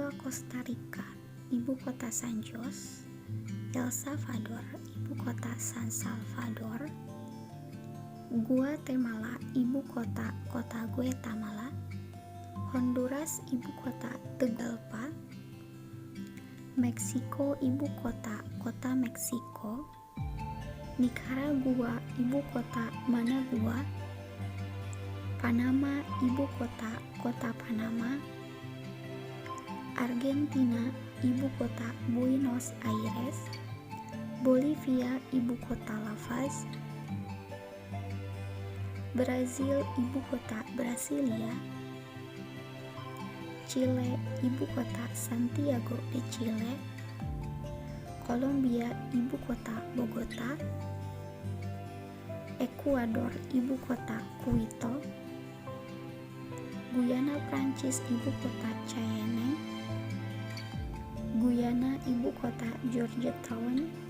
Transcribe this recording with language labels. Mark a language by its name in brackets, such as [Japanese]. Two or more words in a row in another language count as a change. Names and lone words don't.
[Indonesian] Costa Rica, ibu kota San Jose. El Salvador, ibu kota San Salvador. Guatemala, ibu kota Guatemala. Honduras, ibu kota Tegucigalpa. Meksiko, ibu kota Meksiko. Nicaragua, ibu kota Managua. Panama, ibu kota Panama. Argentina, ibu kota Buenos Aires. Bolivia, ibu kota La Paz. Brazil, ibu kota Brasilia. Chile, ibu kota Santiago de Chile. Kolombia, ibu kota Bogota. Ekuador, ibu kota Quito. Guyana Prancis, ibu kota Cayenne. Guyana, ibu kota Georgetown.